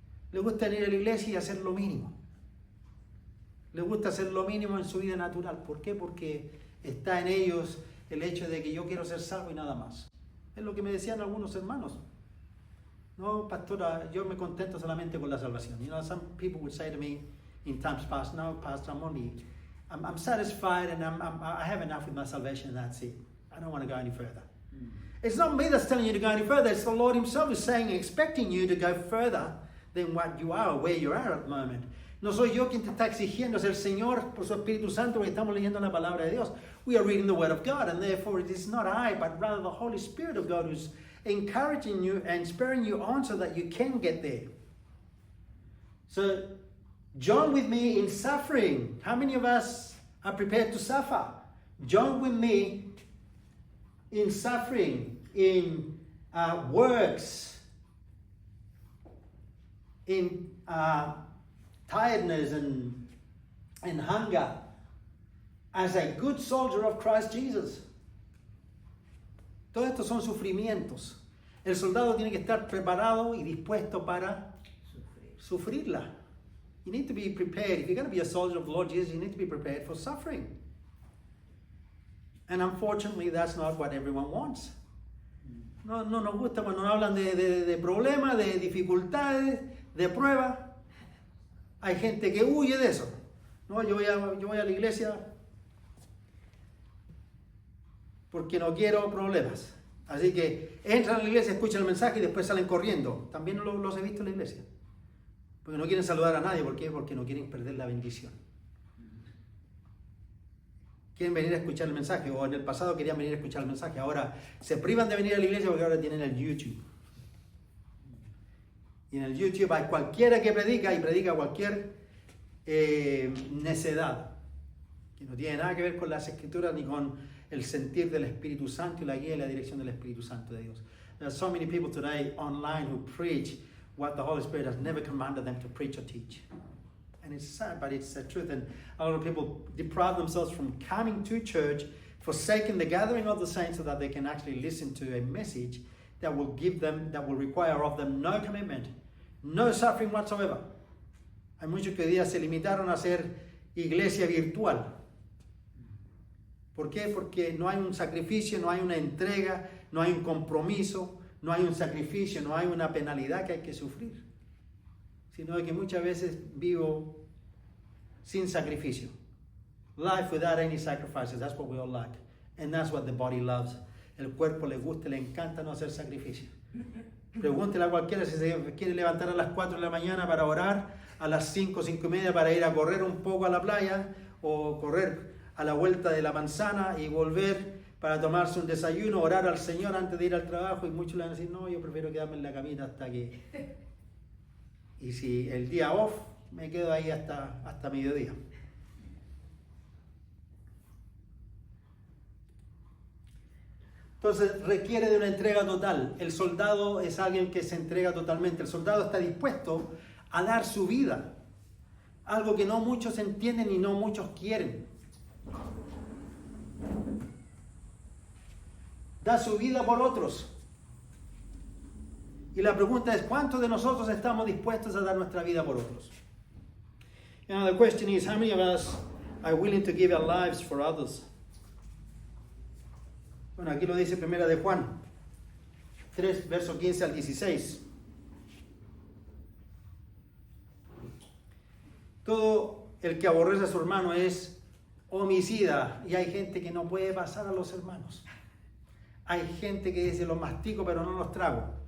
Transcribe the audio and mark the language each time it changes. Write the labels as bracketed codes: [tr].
[es] Le gusta ir a la iglesia y hacer lo mínimo. Le gusta hacer lo mínimo en su vida natural. ¿Por qué? Porque está en ellos el hecho de que yo quiero ser salvo y nada más. Es lo que me decían algunos hermanos. No, pastora, yo me contento solamente con la salvación. [en] Some people would say to me in times past, no, pastor, I'm satisfied and I have enough with my salvation and that's it. I don't want to go any further. It's not me that's telling you to go any further. It's the Lord himself who's saying, expecting you to go further than what you are or where you are at the moment. [es] No soy yo quien te está exigiendo, es el Señor por su Espíritu Santo, porque estamos leyendo la palabra de Dios. [en] We are reading the Word of God, and therefore it is not I, but rather the Holy Spirit of God who's encouraging you and spurring you on so that you can get there. So, join with me in suffering. How many of us are prepared to suffer? Join with me in suffering, in works, in tiredness and hunger, as a good soldier of Christ Jesus. [es] Todo esto son sufrimientos. El soldado tiene que estar preparado y dispuesto para sufrirla. [en] You need to be prepared. If you're going to be a soldier of the Lord Jesus, you need to be prepared for suffering. And unfortunately, that's not what everyone wants. [es] No nos gusta cuando nos hablan de problemas, de dificultades, de pruebas. Hay gente que huye de eso. No, yo voy a la iglesia porque no quiero problemas. Así que entran a la iglesia, escuchan el mensaje y después salen corriendo. También los he visto en la iglesia. Porque no quieren saludar a nadie. ¿Por qué? Porque no quieren perder la bendición. Quieren venir a escuchar el mensaje, o en el pasado querían venir a escuchar el mensaje. Ahora se privan de venir a la iglesia porque ahora tienen el YouTube. Y en el YouTube hay cualquiera que predica y predica cualquier necedad. Que no tiene nada que ver con las escrituras ni con el sentir del Espíritu Santo y la guía y la dirección del Espíritu Santo de Dios. [en] There are so many people today online who preach what the Holy Spirit has never commanded them to preach or teach. And it's sad, but it's the truth. And a lot of people deprive themselves from coming to church, forsaking the gathering of the saints so that they can actually listen to a message that will require of them no commitment, no suffering whatsoever. [es] Hay muchos que hoy día se limitaron a hacer iglesia virtual. ¿Por qué? Porque no hay un sacrificio, no hay una entrega, no hay un compromiso, no hay un sacrificio, no hay una penalidad que hay que sufrir. Sino que muchas veces vivo sin sacrificio. [en] Life without any sacrifices, that's what we all like. And that's what the body loves. [es] El cuerpo le gusta, le encanta no hacer sacrificio. Pregúntele a cualquiera si se quiere levantar a las 4 de la mañana para orar, a las 5, 5 y media para ir a correr un poco a la playa, o correr a la vuelta de la manzana y volver para tomarse un desayuno, orar al Señor antes de ir al trabajo. Y muchos le van a decir, no, yo prefiero quedarme en la camita hasta que... Y si el día off, me quedo ahí hasta mediodía. Entonces requiere de una entrega total. El soldado es alguien que se entrega totalmente. El soldado está dispuesto a dar su vida. Algo que no muchos entienden y no muchos quieren. Da su vida por otros. Y la pregunta es, ¿cuántos de nosotros estamos dispuestos a dar nuestra vida por otros? And the question is, how many of us are willing to give our lives for others? Bueno, aquí lo dice Primera de Juan 3, verso 15 al 16. Todo el que aborrece a su hermano es homicida. Y hay gente que no puede pasar a los hermanos. Hay gente que dice, los mastico pero no los trago.